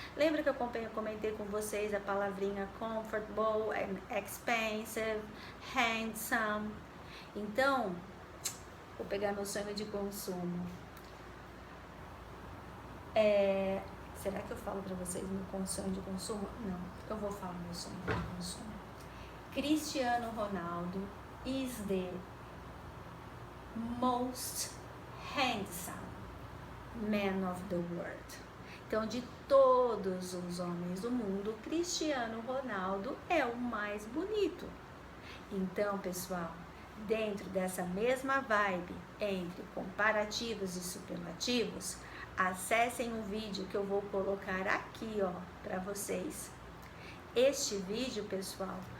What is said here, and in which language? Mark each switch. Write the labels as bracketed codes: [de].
[pt] Lembra que eu comentei com vocês a palavrinha comfortable, expensive, handsome? Então, vou pegar meu sonho de consumo. Será que eu falo para vocês meu sonho de consumo? Não, eu vou falar meu sonho de consumo. [en] Cristiano Ronaldo is the most handsome man of the world. [pt] Então, de todos os homens do mundo, Cristiano Ronaldo é o mais bonito. Então, pessoal, dentro dessa mesma vibe entre comparativos e superlativos, acessem o vídeo que eu vou colocar aqui, ó, para vocês. Este vídeo, pessoal,